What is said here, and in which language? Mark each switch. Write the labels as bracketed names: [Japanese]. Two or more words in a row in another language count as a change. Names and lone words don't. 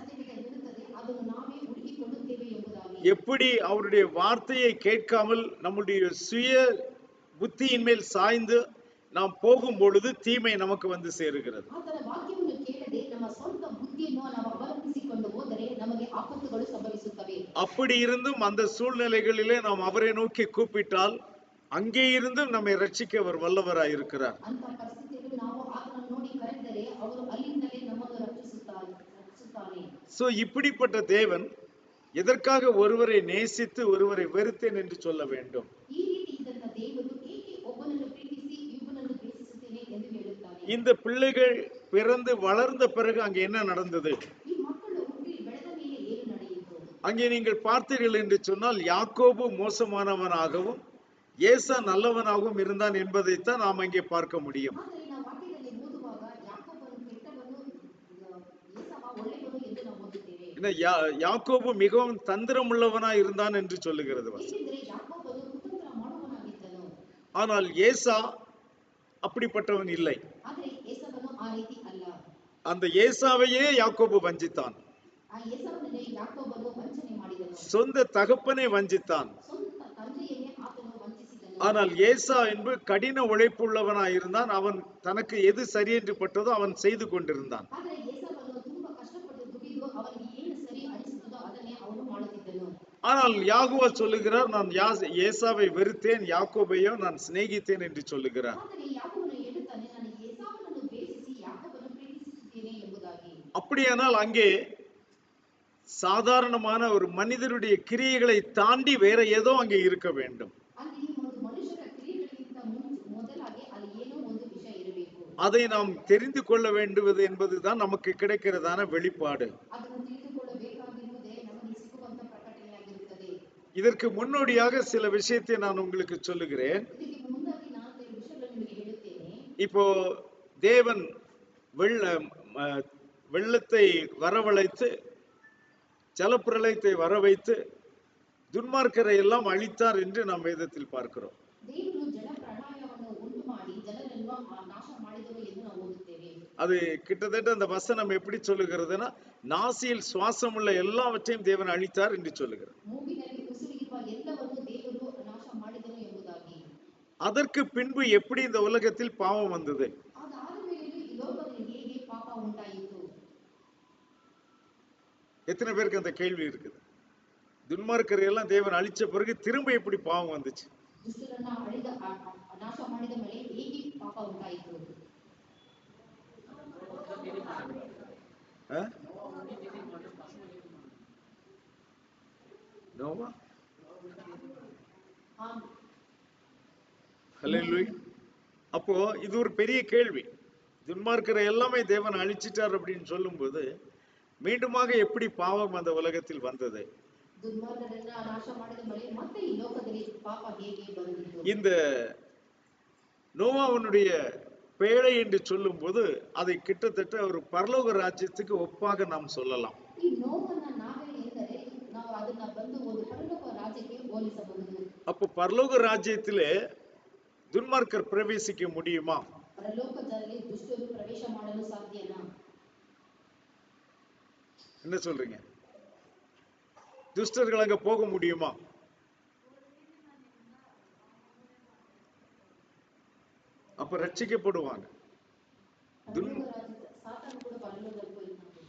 [Tamil] எப்படி அவருடைய வார்த்தையை கேட்காமல் நம்முடைய சுய புத்தியின் மேல் சாய்ந்து நாம் போகும் பொழுது தீமை நமக்கு வந்து சேருகிறது. அப்படி இருந்தும் அந்த சூழ்நிலைகளிலே நாம் அவரை நோக்கி கூப்பிட்டால் அங்கே இருந்தும் நம்மை ரட்சிக்க அவர் வல்லவராய் இருக்கிறார். [Kannada] ಹೇಳಿದರೆ ಅವರು ಅಲ್ಲಿಂದಲೇ ನಮ್ಮನ್ನು ರಕ್ಷಿಸುತ್ತಾನೆ. [Tamil] சோ இப்படிப்பட்ட தேவன் எதற்காக ஒருவரை நேசித்து ஒருவரை வெறுத்தேன் என்று சொல்ல வேண்டும்? [Kannada] ಈ ರೀತಿ ಇದ್ದಂತ ದೇವರು ಏಕೆ ಒಬ್ಬನನ್ನು ಪ್ರೀತಿಸಿ ಇನ್ನೊಬ್ಬನನ್ನು ದ್ವೇಷಿಸುತ್ತೇನೆ ಎಂದು ಹೇಳುತ್ತಾನೆ? [Tamil] இந்த பிள்ளைகள் பிறந்து வளர்ந்த பிறகு அங்கே என்ன நடந்தது? [Kannada] ಈ ಮಕ್ಕಳು ಹುಟ್ಟಿ ಬೆಳೆದ ಮೇಲೆ ಏನು ನಡೆಯಿತು? [Tamil] அங்கே நீங்கள் பார்த்தீர்கள் என்று சொன்னால் யாக்கோபு மோசமானவனாகவும் ஏசா நல்லவனாகவும் இருந்தான் என்பதைத்தான் நாம் அங்கே பார்க்க முடியும். [Kannada] ಆದರೆ ನಾವು ವಾಕ್ಯದಲ್ಲಿ ಓದುವಾಗ ಯಾಕೋಬನು ಕೆಟ್ಟವನು, ಏಸಾವ ಒಳ್ಳೆಯವನು ಎಂದು ನಾವು ಓದುತ್ತೇವೆ. [Tamil] யாக்கோபு மிகவும் தந்திரமுள்ளவனாய் இருந்தான் என்று சொல்லுகிறது. [Kannada] ಏಕೆಂದರೆ ಯಾಕೋಬನು ಕುತಂತ್ರ ಮಾಡುವವನಾಗಿದ್ದನು. [Tamil] ஆனால் ஏசா அப்படிப்பட்டவன் இல்லை. [Kannada] ಆದರೆ ಏಸಾವನು ಆ ರೀತಿ ಅಲ್ಲ. [Tamil] அந்த ஏசாவையே யாக்கோபு வஞ்சித்தான். [Kannada] ಆ ಏಸಾವನನ್ನೇ ಯಾಕೋಬನು ವಂಚನೆ ಮಾಡಿದನು. [Tamil] சொந்த தகப்பனை வஞ்சித்தான். [Kannada] ಸ್ವಂತ ತಂದೆಯನ್ನೇ ಆತನು ವಂಚಿಸಿದನು. [Tamil] ஆனால் ஏசா என்பது கடின உழைப்புள்ளவனாய் இருந்தான். அவன் தனக்கு எது சரி என்று பட்டதோ அவன் செய்து கொண்டிருந்தான். [Kannada] ಆದರೆ ಏಸಾವನು ತುಂಬಾ ಕಷ್ಟಪಟ್ಟು ದುಡಿದು ಅವನಿಗೆ ಏನು ಸರಿ ಅನಿಸುತ್ತದೋ ಅದನ್ನೇ ಅವನು ಮಾಡುತ್ತಿದ್ದನು. [Tamil] ஆனால் யாகோவா சொல்லுகிறார், நான் ஏசாவை வெறுத்தேன், யாக்கோபையோ நான் சிநேகித்தேன் என்று சொல்லுகிறார். [Kannada] ಆದರೆ ಯಾಕೋಬನು ಹೇಳುತ್ತಾನೆ, ನಾನು ಏಸಾವನನ್ನು ದ್ವೇಷಿಸಿ ಯಾಕೋಬನನ್ನು ಪ್ರೀತಿಸುತ್ತೇನೆ ಎಂಬುದಾಗಿ. [Tamil] அப்படியானால் அங்கே சாதாரணமான ஒரு மனிதருடைய கிரியைகளை தாண்டி வேற ஏதோ அங்கே இருக்க வேண்டும். [Kannada] ಅಲ್ಲಿ ಒಂದು ಮನುಷ್ಯರ ಕ್ರಿಯೆಗಳಿಗಿಂತ ಮೊದಲಾಗಿ ಅಲ್ಲಿ ಏನೋ ಒಂದು ವಿಷಯ ಇರಬೇಕು. [Tamil] அதை நாம் தெரிந்து கொள்ள வேண்டுவது என்பதுதான் நமக்கு கிடைக்கிறதான வெளிப்பாடு. [Kannada] ಅದನ್ನು ತಿಳಿದುಕೊಳ್ಳಬೇಕಾಗಿರುವುದೇ ನಮಗೆ ಸಿಗುವಂತ ಪ್ರಕಟಣೆಯಾಗಿರುತ್ತದೆ. [Tamil] இதற்கு முன்னோடியாக சில விஷயத்தை நான் உங்களுக்கு சொல்லுகிறேன். [Kannada] ಇದಕ್ಕೆ ಮುಂದಾಗಿ ನಾನು ಕೆಲವು ವಿಷಯಗಳನ್ನು ನಿಮಗೆ ಹೇಳುತ್ತೇನೆ. [Tamil] இப்போ தேவன் வெள்ளத்தை வரவழைத்து ஜலப்பிரளயத்தை வர வைத்து துன்மார்க்கரை எல்லாம் அழித்தார் என்று நாம் வேதத்தில் பார்க்கிறோம். [Kannada] ದೇವರು ಜಲಪ್ರಳಯವನ್ನು ಉಂಟು ಮಾಡಿ ಜನರನ್ನು ನಾಶ ಮಾಡಿದರು ಎಂದು ನಾವು ಓದುತ್ತೇವೆ. [Tamil] அது கிட்டத்தட்ட அந்த வசனம் எப்படி சொல்லுகிறதுனா, நாசியில் சுவாசம் உள்ள எல்லாவற்றையும் தேவன் அழித்தார் என்று சொல்லுகிறது. [Kannada] ಮೂಗಿನಲ್ಲಿ ಉಸಿರಿರುವ ಎಲ್ಲವನ್ನು ದೇವರು ನಾಶ ಮಾಡಿದನು ಎಂಬುದಾಗಿ. [Tamil] அதற்கு பின்பு எப்படி இந்த உலகத்தில் பாவம் வந்தது? [Kannada] ಅದಾದ ಮೇಲೆ ಈ ಲೋಕದಲ್ಲಿ ಹೇಗೆ ಪಾಪ ಉಂಟಾಯಿತು? [Tamil] எத்தனை பேருக்கு அந்த கேள்வி இருக்குது? துன்மார்க்கரை எல்லாம் தேவன் அழிச்ச பிறகு திரும்ப எப்படி பாவம் வந்துச்சு? [Kannada] ದುಷ್ಟರನ್ನ ನಾಶ ಮಾಡಿದ ಮೇಲೆ ಹೇಗೆ ಪಾಪ ಉಂಟಾಯಿತು? [Tamil] நோவா? ஆம். ஹல்லேலூயா. அப்போ இது ஒரு பெரிய கேள்வி. துன்மார்க்கரை எல்லாமே தேவன் அழிச்சிட்டார் அப்படின்னு சொல்லும்போது மீண்டுமாக எப்படி பாவம் அந்த உலகத்தில் வந்தது? [Kannada] ದುರ್ಮಾರ್ಗರನ್ನ ನಾಶ ಮಾಡಿದ ಮೇಲೆ ಮತ್ತೆ ಈ ಲೋಕದಲ್ಲಿ ಪಾಪ ಹೇಗೆ ಬಂದಿತು? [Tamil] இந்த நோவாவுடைய பேழை என்று சொல்லும்போது அதை கிட்டத்தட்ட ஒரு பரலோக ராஜ்யத்துக்கு ஒப்பாக நாம் சொல்லலாம். [Kannada] ಈ ನೋವನ್ನ ನಾವೇ ಎಂದರೆ ನಾವು ಅದನ್ನ ಬಂದು ಒಂದು ಪರಲೋಕ ರಾಜ್ಯಕ್ಕೆ ಹೋಲಿಸಬಹುದು. [Tamil] அப்ப பரலோக ராஜ்யத்திலே துன்மார்க்கர் பிரவேசிக்க முடியுமா? [Kannada] ಪರಲೋಕದಲ್ಲಿ ದುಷ್ಟರು ಪ್ರವೇಶ ಮಾಡಲು ಸಾಧ್ಯನಾ? [Tamil] என்ன சொல்றீங்க? துஷ்டர்கள் அங்க போக முடியுமா? அப்ப ரட்சிக்கப்படுவாங்க. சாத்தான் கூட பரலோகத்துக்கு போயிருக்காங்க.